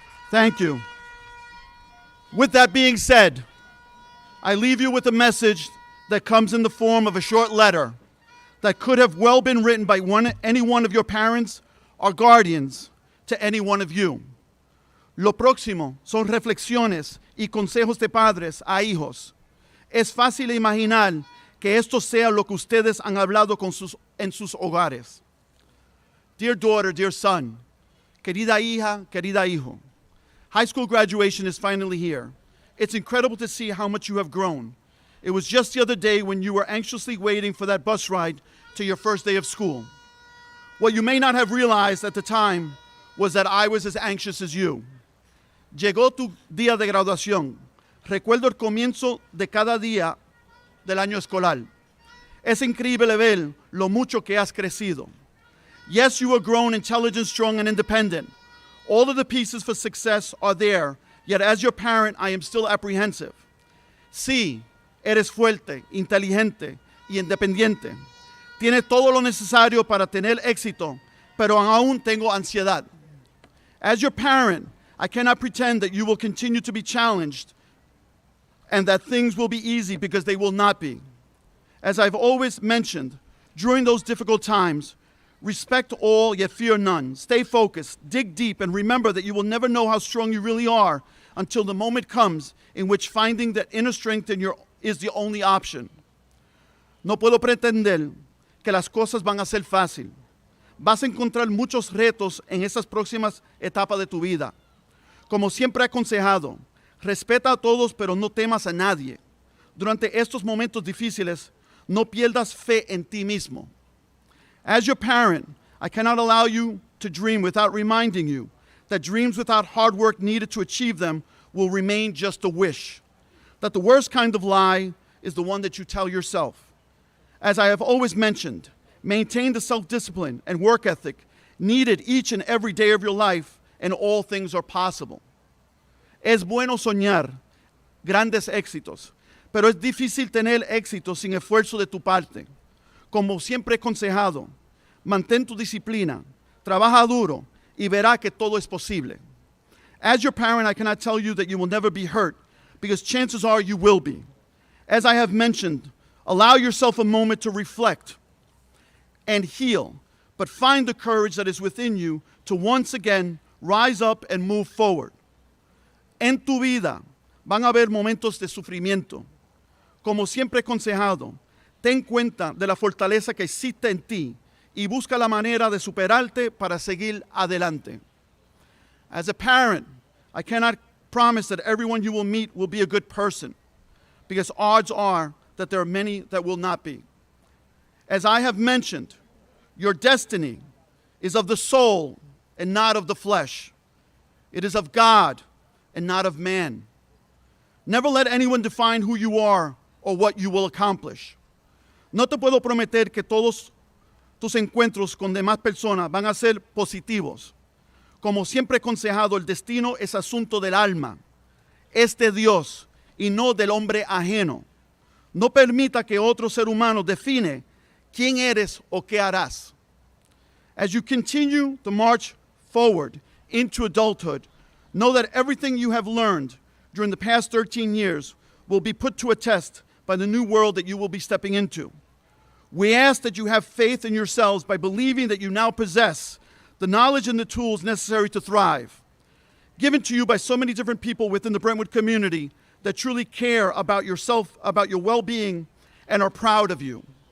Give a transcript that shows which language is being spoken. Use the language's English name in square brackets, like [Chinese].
[English] Thank you. With that being said, I leave you with a message that comes in the form of a short letter that could have well been written by any one of your parents or guardians to any one of you. [Spanish] Lo próximo son reflexiones y consejos de padres a hijos. Es fácil imaginar que esto sea lo que ustedes han hablado en sus hogares. [English] Dear daughter, dear son, [Spanish] querida hija, querida hijo, [English] high school graduation is finally here. It's incredible to see how much you have grown. It was just the other day when you were anxiously waiting for that bus ride to your first day of school. What you may not have realized at the time was that I was as anxious as you. [Spanish] Llegó tu día de graduación. Recuerdo el comienzo de cada día del año escolar. Es increíble ver lo mucho que has crecido. [English] Yes, you are grown, intelligent, strong, and independent. All of the pieces for success are there, yet as your parent, I am still apprehensive. [Spanish] Sí, eres fuerte, inteligente y independiente. Tienes todo lo necesario para tener éxito, pero aún tengo ansiedad. [English] As your parent, I cannot pretend that you will continue to be challenged and that things will be easy, because they will not be. As I've always mentioned, during those difficult times, respect all yet fear none. Stay focused, dig deep, and remember that you will never know how strong you really are until the moment comes in which finding that inner strength in your is the only option. [Spanish] No puedo pretender que las cosas van a ser fácil. Vas a encontrar muchos retos en estas próximas etapas de tu vida. Como siempre he aconsejado, respeta a todos, pero no temas a nadie. Durante estos momentos difíciles, no pierdas fe en ti mismo. [English] As your parent, I cannot allow you to dream without reminding you that dreams without hard work needed to achieve them will remain just a wish. That the worst kind of lie is the one that you tell yourself. As I have always mentioned, maintain the self-discipline and work ethic needed each and every day of your life, and all things are possible. [Spanish] Es bueno soñar grandes éxitos, pero es difícil tener éxito sin esfuerzo de tu parte. Como siempre he aconsejado, mantén tu disciplina, trabaja duro y verá que todo es posible. [English] As your parent, I cannot tell you that you will never be hurt, because chances are you will be. As I have mentioned, allow yourself a moment to reflect and heal, but find the courage that is within you to once again rise up and move forward. [Spanish] En tu vida van a haber momentos de sufrimiento. Como siempre he aconsejado, ten cuenta de la fortaleza que existe en ti y busca la manera de superarte para seguir adelante. [English] As a parent, I cannot promise that everyone you will meet will be a good person, because odds are that there are many that will not be. As I have mentioned, your destiny is of the soul and not of the flesh. It is of God and not of man. Never let anyone define who you are or what you will accomplish. [Spanish] No te puedo prometer que todos tus encuentros con demás personas van a ser positivos. Como siempre he aconsejado, el destino es asunto del alma. Es de Dios y no del hombre ajeno. No permita que otro ser humano define quién eres o qué harás. [English] As you continue to march forward into adulthood, know that everything you have learned during the past 13 years will be put to a test by the new world that you will be stepping into. We ask that you have faith in yourselves by believing that you now possess the knowledge and the tools necessary to thrive, given to you by so many different people within the Brentwood community that truly care about yourself, about your well-being, and are proud of you.